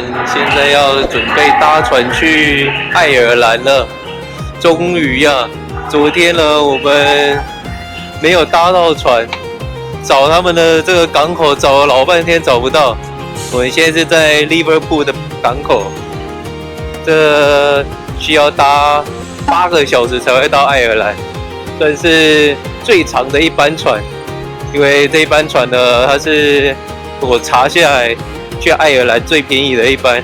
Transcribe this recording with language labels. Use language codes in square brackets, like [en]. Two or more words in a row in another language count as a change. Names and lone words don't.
[zh] 現在要準備搭船去愛爾蘭了。終於呀，昨天呢我們沒有搭到船，找他們的這個港口找了老半天找不到。我們現在是在 Liverpool 的港口，這需要搭8個小時才會到愛爾蘭，算是最長的一班船。因為這一班船呢，它是我查下來去愛爾蘭最便宜的一班。